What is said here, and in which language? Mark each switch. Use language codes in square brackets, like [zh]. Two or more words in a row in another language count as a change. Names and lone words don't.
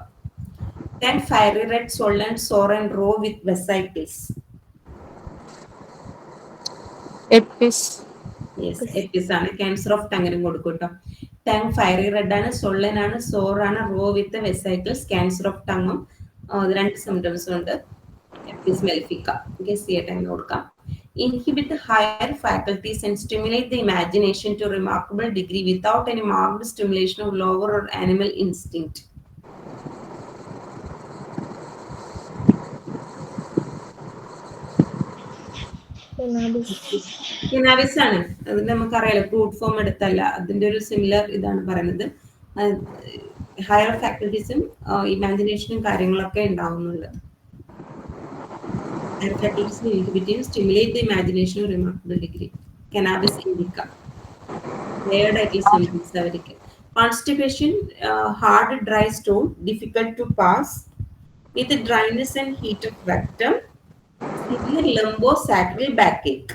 [en] Then fiery red, swollen, sore and raw with vesicles. Epis. [ml] Yes, epis ആണ്. [en] Cancer of tongue [ml] നും കൊടുക്കും കേട്ടോ. [en] Tongue fiery red [ml] ആണ്, swollen ആണ്, sore ആണ്, [en] raw with the vesicles. Cancer of tongue [ml] ഉം രണ്ട് symptoms ഉണ്ട്. [en] Epis mellifica. [ml] Guess ചെയ്യട്ടെ എന്ന് കൊടുക്കാം. [en] Inhibit the higher faculties and stimulate the imagination to a remarkable degree without any marked stimulation of lower or animal instinct. [ml] Cannabis ആണ്. അത് നമുക്കറിയാലോ, [en] fruit form [ml] എടുത്തല്ല. അതിന്റെ ഒരു സിമിലർ ഇതാണ് പറയുന്നത്. [en] higher faculties [ml] ഇമാജിനേഷനും കാര്യങ്ങളൊക്കെ ഉണ്ടാവുന്നുള്ളത്. [en] Higher faculties inhibiting stimulate the imagination to a remarkable degree. Cannabis indica. Layered symptoms അവർക്ക്. Constipation, hard dry stool, difficult to pass, with dryness and heat of rectum, severe lumbosacral backache.